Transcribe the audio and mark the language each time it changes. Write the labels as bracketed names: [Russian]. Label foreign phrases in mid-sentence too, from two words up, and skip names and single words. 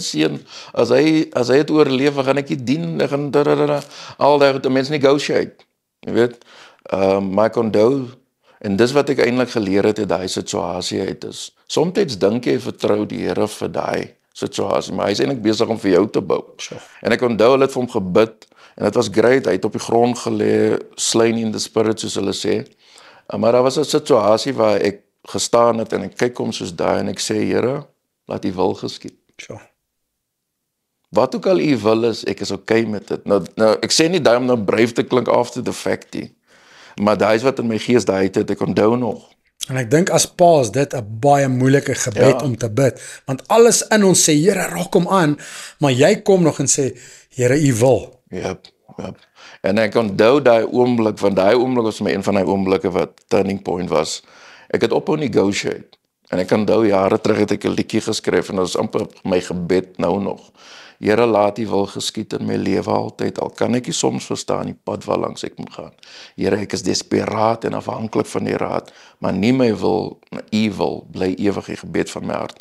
[Afrikaans] seun, as hy het oorleef, gaan ek die dien, ek gaan al die mense negotiate, jy weet, maar ek onthou, en dis wat ek eintlik geleer het uit daai situasie uit is, soms dink jy vertrou die Here vir daai situasie, maar hy is eintlik besig om vir jou te bou, en ek onthou hulle het vir hom gebid, en dit was great, hy het op die grond gelê, [English] slain in the spirit, [Afrikaans] soos hulle sê, maar daar was 'n situasie waar ek gestaan het, en ek kyk hom soos daai, en ek sê, Here, laat U wil geskied. Wat ook al U wil is, ek is okay met dit. Nou, ek sê nie daai om nou braaf te klink [English] after the fact [Afrikaans] nie, maar daai is wat in my gees daai tyd, ek onthou nog. En ek dink as pa is dit 'n baie moeilike gebed om te bid, want alles in ons sê, Here, raak hom aan, maar jy kom nog en sê, Here, U wil. [English] Yep. [Afrikaans] En ek onthou daai oomblik, want daai oomblik was my een van die oomblikke wat [English] turning point [Afrikaans] was. Ek het ophou negotiate, en ek onthou jare terug het ek 'n liedjie geskryf, en dat is amper my gebed nou nog. Here, laat U wil geskied in my lewe altyd, al kan ek nie soms verstaan die pad waar langs ek moet gaan. Here, ek is desperaat en afhanklik van die raad, maar nie my wil, maar U wil, bly ewig die gebed van my hart.